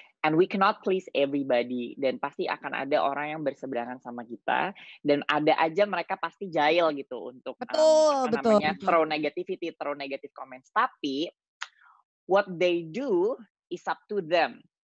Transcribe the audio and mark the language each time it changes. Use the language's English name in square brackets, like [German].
[English] And we cannot please everybody. [Indonesian] Dan pasti akan ada orang yang berseberangan sama kita. Dan ada aja mereka pasti jahil gitu untuk Betul, betul, betul. [English] throw negativity, throw negative comments. [Indonesian] Tapi [English] what they do is up to them.